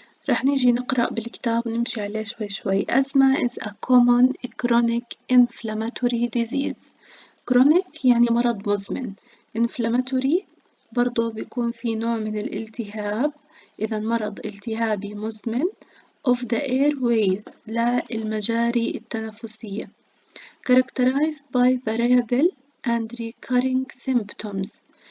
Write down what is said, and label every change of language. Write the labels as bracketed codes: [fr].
[ar] رح نيجي نقرأ بالكتاب ونمشي عليه شوي شوي. [en] أزمة is a common chronic inflammatory disease. [ar] chronic يعني مرض مزمن. inflammatory برضه بيكون في نوع من الالتهاب، إذا مرض التهابي مزمن [en] of the airways [ar] للمجاري التنفسية. [en] characterized by variable and recurring symptoms.